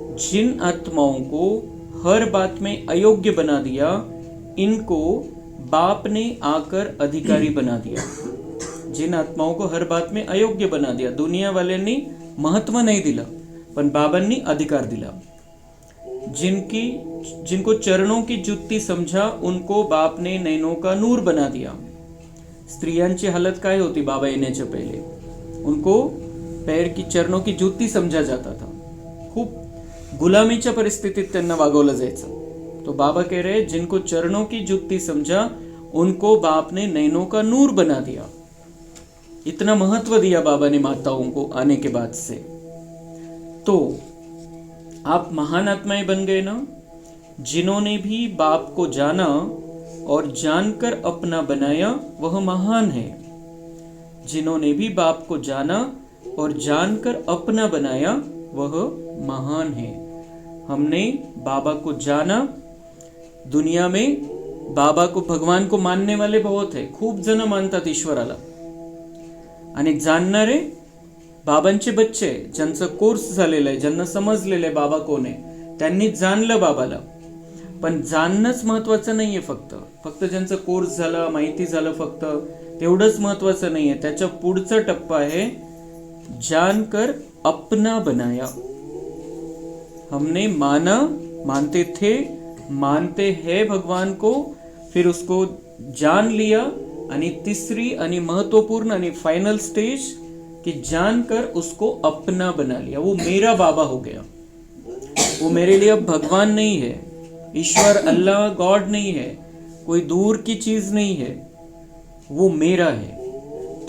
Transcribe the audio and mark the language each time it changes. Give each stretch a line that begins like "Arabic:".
Hindi: जिन आत्माओं को हर बात में अयोग्य बना दिया, इनको बाप ने आकर अधिकारी बना दिया. जिन आत्माओं को हर बात में अयोग्य बना दिया,
Marathi: दुनिया वाल्यांनी महत्व नहीं दिला पण बाबांनी अधिकार दिला.
Hindi: जिनको चरणों की जुत्ती समझा, उनको बाप ने नैनों का नूर बना दिया.
Marathi: स्त्रियांची हालत काय होती बाबा येण्याच्या पहिले,
Hindi: उनको पैर की चरणों की जुत्ती समझा जाता था.
Marathi: खूप गुलामीच्या परिस्थितीत त्यांना वागवलं जायचं.
Hindi: तो बाबा कह रहे जिनको चरणों की जुत्ती समझा, उनको बाप ने नैनों का नूर बना दिया. इतना महत्व दिया बाबा ने माताओं को आने के बाद से. तो आप महान आत्माएं बन गए ना. जिन्होंने भी बाप को जाना और जानकर अपना बनाया, वह महान है. जिन्होंने भी बाप को जाना और जानकर अपना बनाया, वह महान है. हमने बाबा को जाना. दुनिया में बाबा को, भगवान को मानने वाले बहुत है,
Marathi: खूप जण मानतात ईश्वराला. आणि जाणणारे बाबांचे बच्चे, ज्यांचा कोर्स झालेला आहे, ज्यांना समजलेलं आहे बाबा कोण आहे, त्यांनी जाणलं बाबाला. पण जाणणंच महत्वाचं नाहीये. फक्त ज्यांचा कोर्स झाला, माहिती झालं, फक्त तेवढंच महत्वाचं नाहीये. त्याच्या पुढचा टप्पा आहे
Hindi: जानकर अपना बनाया. हमने माना, मानते थे, मानते हैं भगवान को, फिर उसको जान लिया.
Marathi: आणि तीसरी आणि महत्वपूर्ण आणि फाइनल स्टेज
Hindi: कि जानकर उसको अपना बना लिया. वो मेरा बाबा हो गया. वो मेरे लिए अब भगवान नहीं है, ईश्वर, अल्लाह, गॉड नहीं है, कोई दूर की चीज नहीं है, वो मेरा है.